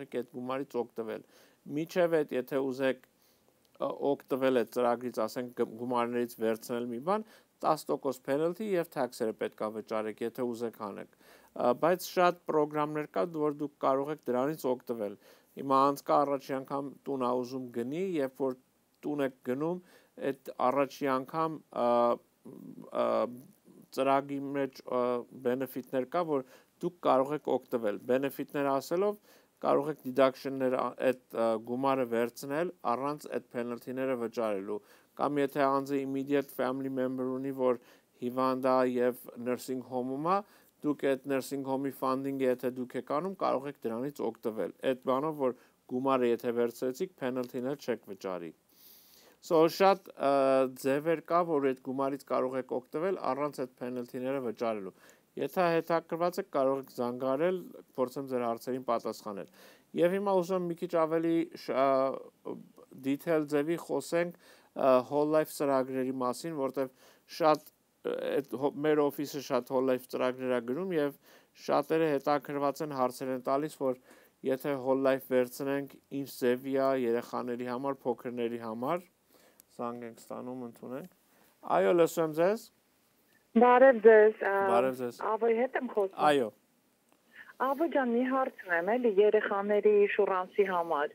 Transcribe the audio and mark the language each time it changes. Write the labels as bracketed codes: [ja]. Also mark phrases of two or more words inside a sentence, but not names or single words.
[hy] եք այդ գումարից օգտվել։ Միջև այդ եթե ուզեք օգտվել այդ ծրագրից, ասենք գումարներից վերցնել մի բան, 10% penalty եւ tax-երը պետք է վճարեք, եթե ուզեք անեք։ Բայց շատ ծրագրեր կա, որ դուք կարող եք դրանից օգտվել։ Հիմա անցկա առաջի անգամ տուն ա ուզում գնի, երբ որ տուն եք գնում, այդ առաջի անգամ ծրագրի մեջ benefit-ներ կա, որ դուք կարող եք օգտվել։ Benefit-ներ ասելով կարող եք deduction-ներ այդ գումարը վերցնել առանց այդ penalty-ները վճարելու։ Կամ եթե անձը immediate family member ունի, որ հիվանդ է եւ [en] nursing home- [hy] ում է, դուք այդ [en] nursing home-ի funding- [hy] ը եթե դուք եք անում, կարող եք դրանից օգտվել։ Այդ բանով, որ գումարը եթե վերցրեցիք, penalty-ներ չեք վճարի։ So շատ ձևեր կա, որ այդ գումարից կարող եք օգտվել առանց այդ penalty-ները վճարելու։ Եթե հետաքրքրված եք, կարող եք զանգարել, փորձեմ ձեր հարցերին պատասխանել։ Եվ հիմա ուզում մի քիչ ավելի detail ձևի խոսենք [en] whole life [hy] ծրագրերի մասին, որտեղ շատ մեր օֆիսը շատ [en] whole life [hy] ծրագրեր է գրում եւ շատերը հետաքրքրված են հարցեր են տալիս, որ եթե [en] whole life [hy] վերցնենք, ինչ ձևի է երեխաների համար, փոքրների համար, զանգ ենք ստանում, ընդունենք։ Այո, լսում եմ ձեզ։ Բարև ձեզ։ Բարև ձեզ։ Ավոյ հետ եմ խոսում։ Այո։ Ավո ջան, մի հարց ունեմ, էլի երեխաների ինշուրանսի համար։